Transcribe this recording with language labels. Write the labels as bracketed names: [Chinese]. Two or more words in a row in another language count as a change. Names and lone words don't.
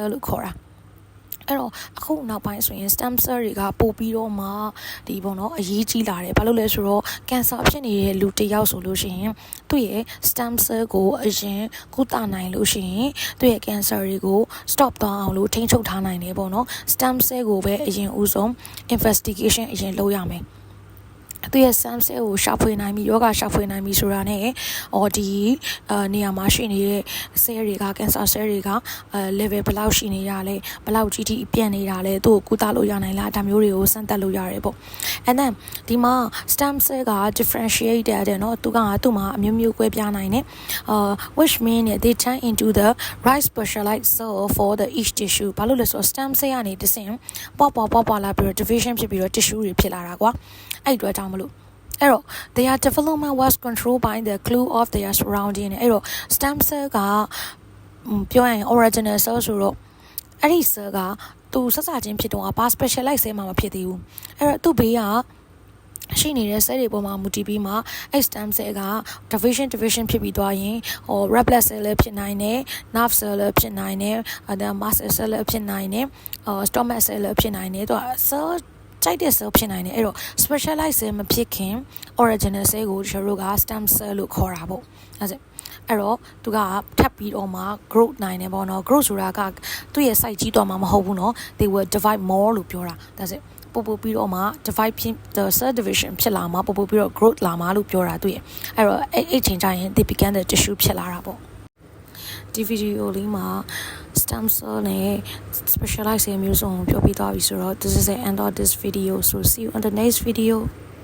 [Burmese] လို့ခေါ်တာအဲ့တော့အခုနောက်ပိုင်းဆိုရင် [English] stem cell [Burmese] တွေကပို့ပြီးတော့မှဒီပေါ့နော်အရေးကြီးလာတယ်ဘာလို့လဲဆိုတော့ cancer ဖြစ်နေတဲ့လူတစ်ယောက်ဆိုလို့ရှိရင်သူ့ရဲ့ [English] stem cell [Burmese] ကိုအရင်ကုသနိုင်လို့ရှိရင်သူ့ရဲ့ cancer တွေကို stop သွားအောင်လို့ထိန်းချုပ်ထားနိုင်တယ်ပေါ့နော် [English] stem cell [Burmese] ကိုပဲအရင်ဦးဆုံး investigation အရင်လုပ်ရမယ်သူရဲ့ [English] stem cell [Burmese] ကိုရှာဖွေနိုင်ပြီယောဂရှာဖွေနိုင်ပြီဆိုတာနဲ့ဒီနေရာမှာ ရှိနေတဲ့ cell တွေက [English] cancer cell [Burmese] တွေက level ဘယ်လောက်ရှိနေရလဲဘယ်လောက်ကြီးထိပြန့်နေတာလဲသူ့ကိုကုသလို့ရနိုင်လားဒါမျိုးတွေကိုစမ်းသပ်လို့ရတယ်ပေါ့ [English] and then [Burmese] ဒီမှာ [English] stem cell [Burmese] က differentiate တဲ့နော်သူ့မှာအမျိုးမျိုးကွဲပြားနိုင်တယ် [English] which mean they turn into the right specialized cell for the each tissue [Burmese] ဘာလို့လဲဆိုတော့ [English] stem cell [Burmese] ကနေ တဆင့်ပွားလာပြီးတော့ division ဖြစ်ပြီးတော့ tissue တွေဖြစ်လာတာကွာအဲ့အတွက်ကြောင့်မလို့အဲ့တော့ [English] their development was controlled by the clue of their surrounding [Burmese] အဲ့တော့ [English] stem cell [Burmese] ကပြောရရင် [English] original cell [Burmese] ဆိုတော့အဲ့ဒီ cell ကသူဆက်စချင်းဖြစ်တော့ဘာ [English] specialized cell [Burmese] မှ မဖြစ်သေးဘူးအဲ့တော့သူ့ဘေးကရှိနေတဲ့ cell တွေပေါ်မှာမူတည်ပြီးမှ [English] stem cell [Burmese] က division ဖြစ်ပြီးသွားရင် [English] red blood cell [Burmese] လည်းဖြစ်နိုင်တယ် [English] nerve cell [Burmese] လည်းဖြစ်နိုင်တယ် [English] muscle cell [Burmese] လည်းဖြစ် နိုင်တယ် [English] stomach cell [Burmese] လည်းဖြစ်နိုင်တယ်သူက cellကြိုက်တဲ့ cell ဖြစ်နိုင်တယ်အဲ့တော့ [English] specialized cell [Burmese] မဖြစ်ခင် [English] original cell [Burmese] ကိုကျွန်တော်တို့က [English] stem cell [Burmese] လို့ခေါ် တာပေါ့အဲ့တော့သူကထပ်ပြီးတော့မှ growth နိုင်တယ်ပေါ့နော် growth ဆိုတာကသူ့ရဲ့ site ကြီးတော့မှမဟုတ်ဘူးနော် [English] they will divide more [Burmese] လို့ပြောတာ [English] that's it [Burmese] ပို့ပြီးတော့မှ divide ဖြစ် [English] the cell division [Burmese] ဖြစ်လာမှပို့ပြီးတော့ growth လာမှလို့ပြောတာသူရဲ့အဲ့တော့အဲ့ချိန်ကျရင် [English] they began the tissue [Burmese] ဖြစ်လာတာပေါ့ဒီဗီဒီယိုလေးမှာ [English] stem cell [Burmese] နဲ့ [English] specialized cell [Burmese] မျိုးစုံပြောပြသွားပြီဆိုတော့ [English] this is the end of this video so see you on the next video